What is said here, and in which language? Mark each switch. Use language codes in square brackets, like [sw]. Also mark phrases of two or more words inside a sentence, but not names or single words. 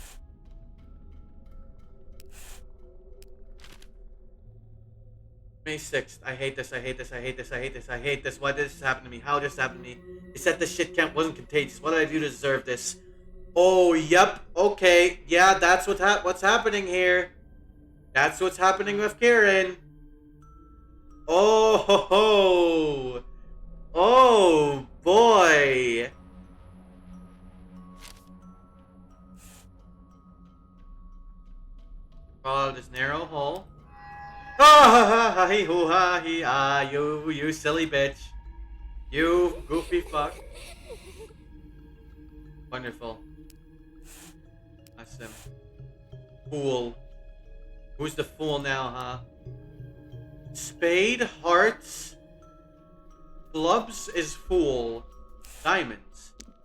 [en] May 6th. I hate this, I hate this, I hate this, I hate this, I hate this. Why did this happen to me? How did this happen to me? They said this shit wasn't contagious. What did I do to deserve this? Oh, yep. Okay. Yeah, that's what's happening here. That's what's happening with Karen. Oh ho ho. Oh boy. Crawl out of this narrow hole. Ah ha hi hoo ha he ah you silly bitch. You goofy fuck. Wonderful. Awesome. Cool. Who's the fool now, huh? Spade, hearts, clubs is fool, diamonds.